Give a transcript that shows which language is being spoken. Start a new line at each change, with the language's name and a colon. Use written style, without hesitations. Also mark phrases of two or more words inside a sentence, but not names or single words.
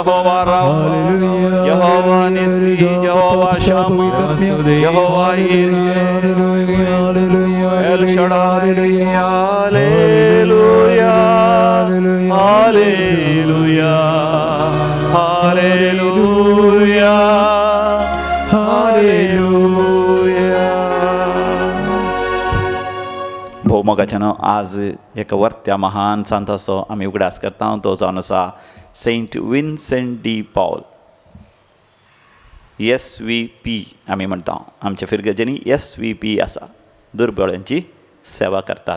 Hebrew: יהוה רפא, יהוה ניסי, יהוה שמה, יהוה אל שדי, הללויה, הללויה, הללויה, הללויה.
Konkani: भोव मोगाच्यान आज एक वर्त्या महान सांताचो आमी उगडास करता. तो जावन आसा सेंट विन्सेंट डी पॉल. SVP आमी म्हणटा. आमच्या फिरगेच्यांनी SVP आसा, दुर्बळांची सेवा करतात.